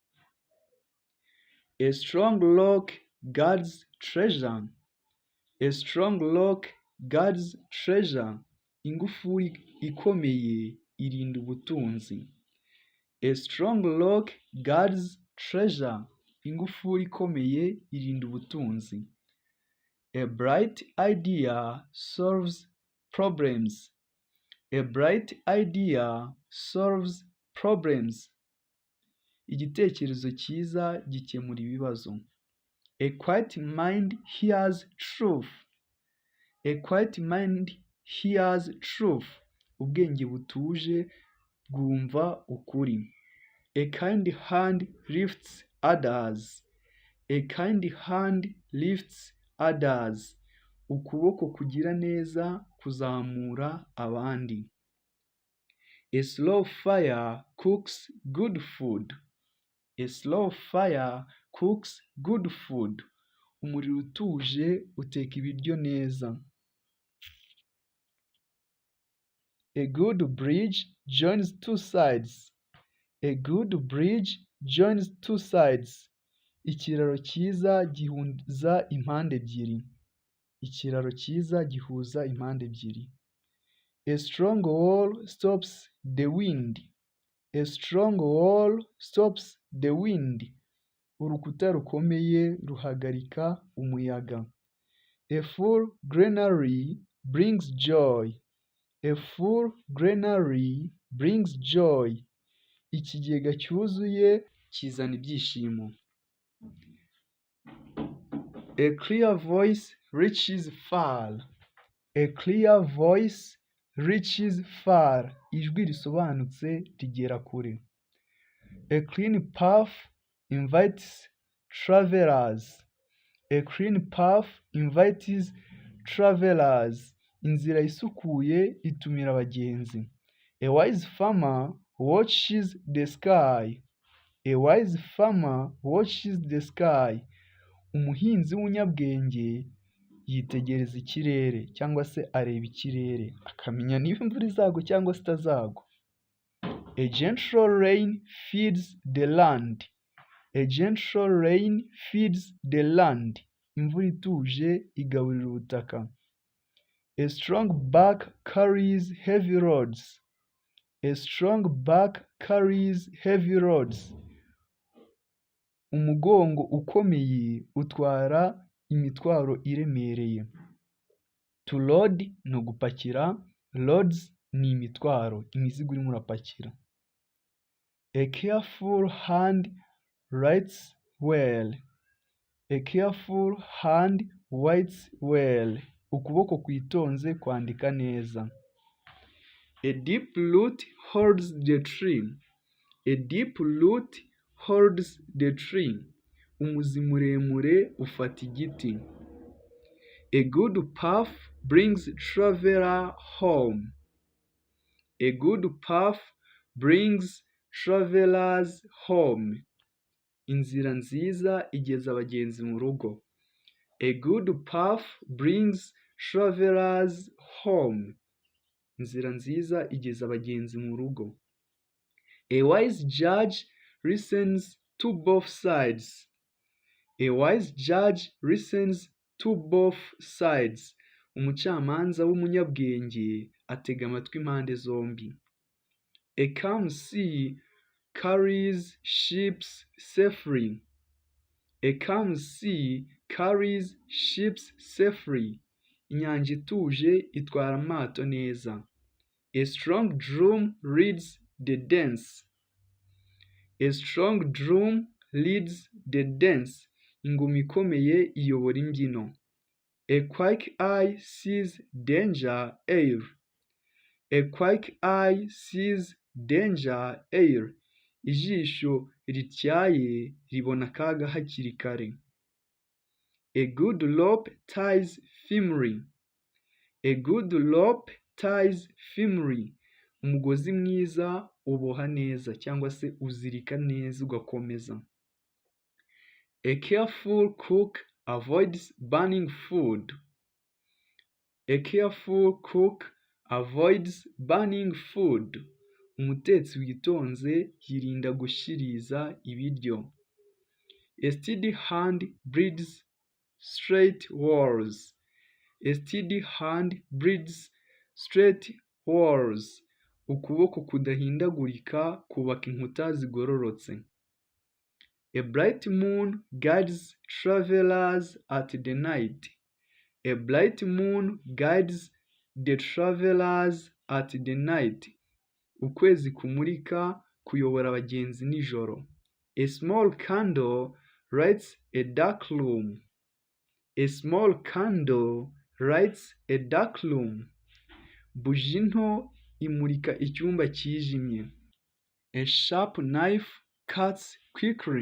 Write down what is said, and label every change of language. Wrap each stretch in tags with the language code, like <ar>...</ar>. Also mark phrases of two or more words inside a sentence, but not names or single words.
<en>A strong rock guards treasure. A strong rock guards treasure.</en> <rw>Ingufuri ikomeye irinda ubutunzi.</rw> <en>A strong rock guards treasure.</en> <rw>Ingufuri ikomeye irinda ubutunzi.</rw> <en>A bright idea solves problems. A bright idea solves problems.</en> <rw>Igitekerezo cyiza gikemura ibibazo.</rw> <en>A quiet mind hears truth. A quiet mind hears truth.</en> <rw>Ubwenge butuje bwumva ukuri.</rw> <en>A kind hand lifts others. A kind hand lifts others.</en> <rw>Ukuboko kugira neza kuzamura abandi.</rw> <en>A slow fire cooks good food. A slow fire cooks good food.</en> <rw>Umuriro utuje uteka ibiryo neza.</rw> <en>A good bridge joins two sides. A good bridge joins two sides.</en> <rw>Ikiraro cyiza gihuza impande ebyiri. Ikiraro cyiza gihuza impande ebyiri.</rw> <en>A strong wall stops the wind. A strong wall stops the wind.</en> <rw>Urukuta rukomeye ruhagarika umuyaga.</rw> <en>A full granary brings joy. A full granary brings joy.</en> <rw>Ikigega cyuzuye kizana ibyishimo.</rw> <en>A clear voice reaches far. A clear voice reaches far.</en> <rw>Ijwi risobanutse rigera kure.</rw> <en>A clean path invites travelers. A clean path invites travelers.</en> <rw>Inzira isukuye itumira abagenzi.</rw> <en>A wise farmer watches the sky. A wise farmer watches the sky.</en> <rw>Umuhinzi w'umunyabwenge yitegereza ikirere cyangwa se areba ikirere akamenya niba imvura izagwa cyangwa se itazagwa.</rw> <en>A gentle rain feeds the land. A gentle rain feeds the land.</en> <rw>Imvura ituje igaburira ubutaka.</rw> <en>A strong back carries heavy loads. A strong back carries heavy loads.</en> <rw>Umugongo ukomeye utwara imitwaro iremereye.</rw> <en>To load</en> <rw>ni ugupakira, loads ni imitwaro, imizigo urimo urapakira.</rw> <en>A careful hand writes well. A careful hand writes well.</en> <rw>Ukuboko kwitonze kwandika neza.</rw> <en>A deep root holds the tree. A deep root holds the tree.</en> <rw>Umuzi muremure ufata igiti.</rw> <en>A good path brings traveler home. A good path brings travelers home.</en> <rw>Inzira nziza igeza abagenzi mu rugo.</rw> <en>A good path brings travelers home.</en> <rw>Inzira nziza igeza abagenzi mu rugo.</rw> <en>A wise judge listens to both sides. A wise judge listens to both sides.</en> <rw>Umucamanza w'umunyabwenge atega amatwi impande zombi.</rw> <en>A calm sea carries ships safely. A calm sea carries ships safely.</en> <rw>Inyanja ituje itwara amato neza.</rw> <en>A strong drum leads the dance. A strong drum leads the dance.</en> <rw>Ingoma ikomeye iyobora imbyino.</rw> <en>A quick eye sees danger air. A quick eye sees danger air.</en> <rw>Ijisho rityaye ribona akaga hakiri kare.</rw> <en>A good rope ties firmly. A good rope ties firmly.</en> <rw>Umugozi mwiza uboha neza cyangwa se uzirika neza ugakomeza.</rw> <en>A careful cook avoids burning food. A careful cook avoids burning food.</en> <rw>Umutetsi witonze yirinda gushiririza ibiryo.</rw> <en>A steady hand breeds straight walls. A steady hand breeds straight walls.</en> <rw>Ukuboko kudahindagurika kubaka inkuta zigororotse.</rw> <en>A bright moon guides travelers at the night. A bright moon guides the travelers at the night.</en> <rw>Ukwezi kumurika kuyobora abagenzi nijoro.</rw> <en>A small candle lights a dark room. A small candle lights a dark room.</en> <rw>Buji nto imurika icyumba cyijimye.</rw> <en>A sharp knife cuts quickly.</en>